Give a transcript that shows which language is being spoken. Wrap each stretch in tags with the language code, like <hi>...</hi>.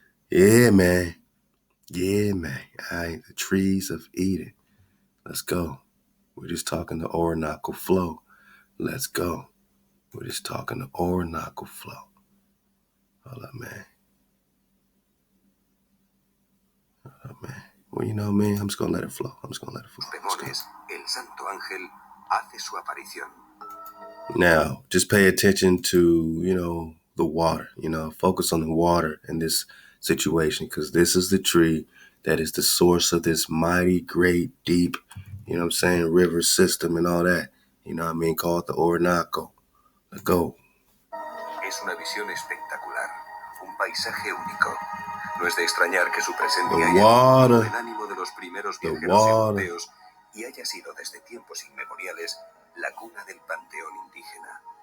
<en>Yeah, man. Yeah, man. All right, the trees of Eden. Let's go. We're just talking the Orinoco flow. Let's go. We're just talking the Orinoco flow. Hold up, man. Hold up, man. Well, you know me, I'm just going to let it flow.</en> <es>Bemoles, el Santo Ángel hace su aparición.</es> <en>Now, just pay attention to, the water. Focus on the water in this situation, because this is the tree that is the source of this mighty, great, deep, river system and all that. Called the Orinoco. Let's go.</en> <es>Es una visión espectacular, un paisaje único. No es de extrañar que su presencia haya tomado el ánimo de los primeros viajeros europeos y haya sido desde tiempos inmemoriales la cuna del panteón indígena.</es>